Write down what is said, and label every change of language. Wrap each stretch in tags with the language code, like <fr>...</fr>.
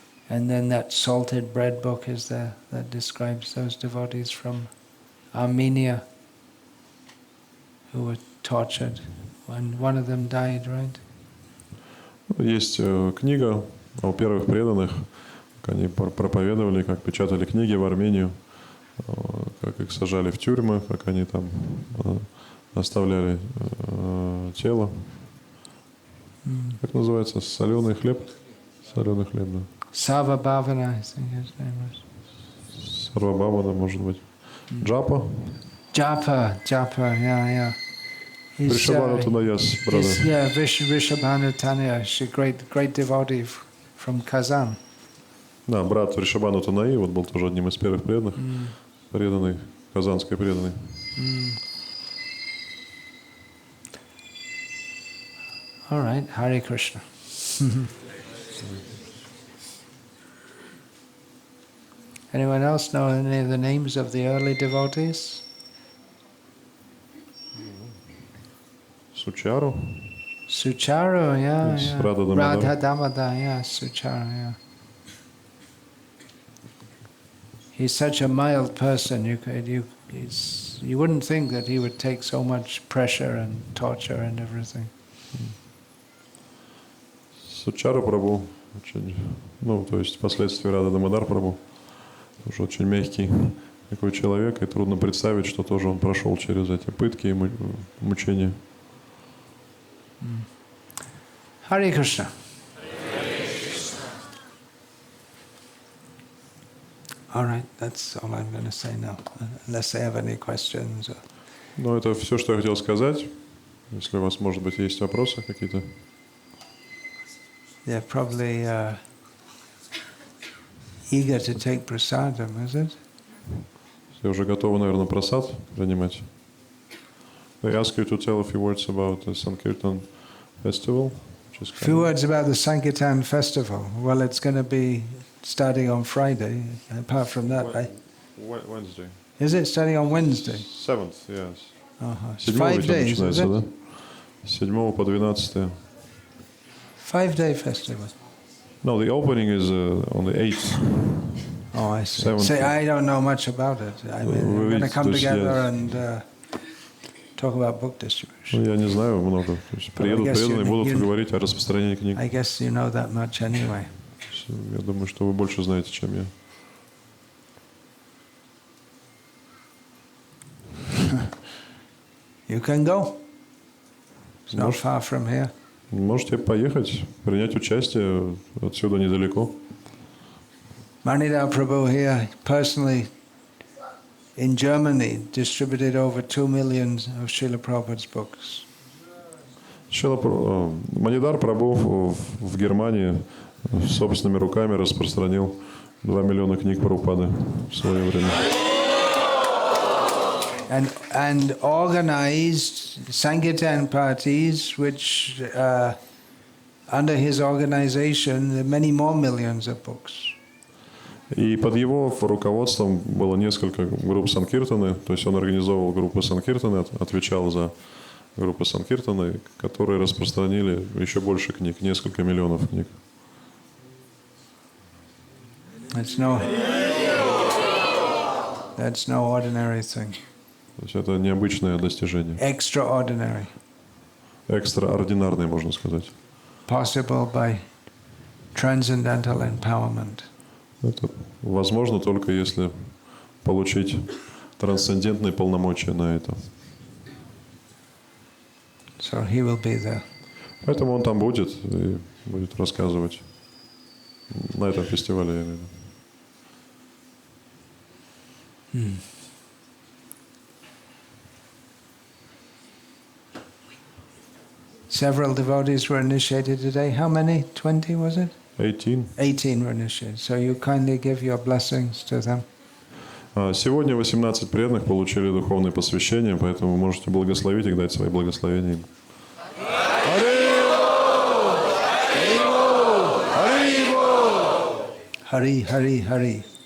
<en>And then that salted bread book is there that describes those devotees from Armenia who were tortured when one of them died, right?</en> <ru>Есть книга о первых преданных, как они проповедовали, как печатали книги в Армению, как их сажали в тюрьмы, как они там оставляли тело. Как называется? Соленый хлеб? Соленый хлеб, да.</ru> <en>Sava Bhavana, I think his name was.</en> <ru>Сарвабхавана, может быть. Джапа?</ru> <en>Japa, yeah. Vrishabhanutanaya's brother. Yeah, Vrishabhanutanya, she's a great devotee from Kazan.</en> <ru>Да, брат Вришабхану Танаи, вот был тоже одним из первых преданных, преданный, казанской преданный.</ru> <en>All right, Hare Krishna. Anyone else know any of the names of the early devotees?</en> <ru>Сучару.</ru> <en>Sucharu, yeah, Yes, yeah. Radha Damodar. Radha Damodar, yeah, Sucharu, yeah. He's such a mild person. You wouldn't think that he would take so much pressure and torture and everything.</en> <ru>Сучару Прабhu, очень, ну, то есть впоследствии Рада Дамодар Прабhu, тоже очень мягкий такой человек, и трудно представить, что тоже он прошел через эти пытки и мучения.</ru> <en>Hare Krishna. All right, that's all I'm going to say now, unless they have any questions.</en> <ru>Ну, это все, что я хотел сказать. Если у вас, может быть, есть вопросы какие-то.</ru> <en>They're probably eager to take prasadam, is it?</en> <ru>Все уже готовы, наверное, просад принимать.</ru> <en>I ask you to tell a few words about the Sankirtan festival. A few words about the Sankirtan festival. Well, it's going to be starting on Friday. Apart from that, right? Wednesday. Is it starting on Wednesday? 7th, yes. It's 5 days, is it?</en> <ru>Да? С 7 по 12.</ru> <en>5-day festival. No, the opening is on the 8th. Oh, I see. 7th. See, I don't know much about it. I mean, we're going to come together and talk about book distribution.</en> <ru>Ну, я не знаю много. То есть приедут преданные, будут говорить о распространении книг.</ru> <en>I guess you know that much anyway.</en> <ru>Я думаю, что вы больше знаете, чем я.</ru> <en>You can go. It's not far from here.</en> <ru>Можете поехать, принять участие, отсюда недалеко.</ru> <en>Manidhar Prabhu here personally in Germany distributed over 2 million of Srila Prabhupada's books.</en> <ru>Манидхар Прабhu в Германии собственными руками распространил 2 миллиона книг Прабхупады в свое время.</ru> <en>And organized Sankirtan parties, which under his organization, there are many more millions of books.</en> <ru>И под его руководством было несколько групп Санкиртаны, то есть он организовывал группы Санкиртаны, отвечал за группы Санкиртаны, которые распространили еще больше книг, несколько миллионов книг.</ru> <en>That's no ordinary thing.</en> <ru>То есть это необычное достижение.</ru> <en>Extraordinary.</en> <ru>Экстраординарное, можно сказать.</ru> <en>Possible by transcendental empowerment.</en> <ru>Это возможно только если получить трансцендентные полномочия на это.</ru> <en>So he will be there.</en> <ru>Поэтому он там будет и будет рассказывать на этом фестивале, я имею в виду.</ru> <en>Several devotees were initiated today. How many? 20 was it? 18. 18 were initiated. So you kindly give your blessings to them.</en> <ru>Сегодня 18 преданных получили духовное посвящение, поэтому вы можете благословить их, дать свои благословения им. Hari, Hari, Hari.</ru>